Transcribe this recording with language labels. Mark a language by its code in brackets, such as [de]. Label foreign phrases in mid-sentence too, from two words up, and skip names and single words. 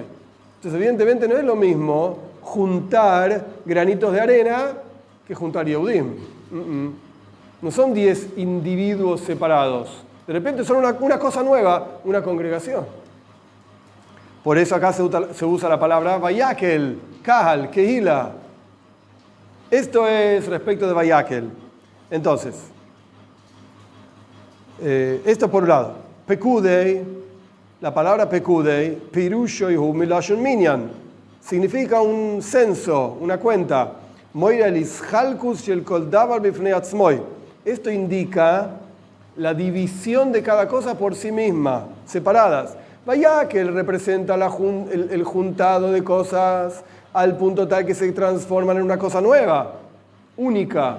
[es] Entonces, evidentemente, no es lo mismo juntar granitos de arena que juntar Yehudim. No son 10 individuos separados. De repente son una cosa nueva, una congregación. Por eso acá se usa la palabra [he] ויקהל, קהל, קהילה. [es] Esto es respecto de vayakel. Entonces, esto por un lado. [he] פקודי, la palabra פקודי, פירושו ו מלשון מנין, [es] significa un censo, una cuenta. Esto indica la división de cada cosa por sí misma, separadas. Vaya que él representa el juntado de cosas al punto tal que se transforman en una cosa nueva, única.